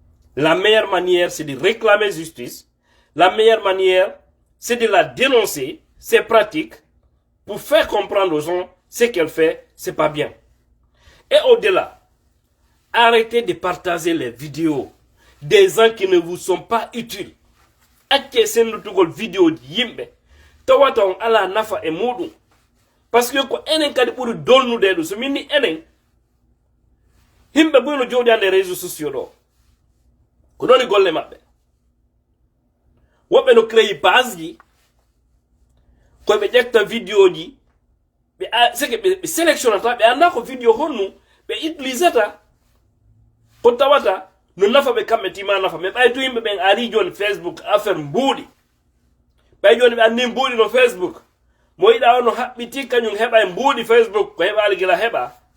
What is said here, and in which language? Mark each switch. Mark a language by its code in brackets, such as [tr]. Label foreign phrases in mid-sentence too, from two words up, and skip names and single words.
[fr] La meilleure manière, c'est de réclamer justice. La meilleure manière, c'est de la dénoncer, ces pratiques, pour faire comprendre aux gens ce qu'elle fait, c'est pas bien. Et au-delà, arrêtez de partager les vidéos des gens qui ne vous sont pas utiles. [ff] Acce sen tugol vidéo yimbe tawata on ala nafa e mudum [fr] parce que [ff] ko enen kadi buri dolnude do so minni enen himbe boyno jodi ande [fr] réseaux sociaux [ff] do ko doni golle mabbe wobe no [fr] créer page [ff] ji ko be jekta vidéo ji be seke be sélectionnata be anda ko vidéo honnu be utilisata ko tawata no nafa be kambe tima nafa me bay to yimbe ben ari joni Facebook affaire mbudi bay joni be andi mbudi no Facebook mo yida wono habbiti kanyum heba mbudi Facebook ko heba algila heba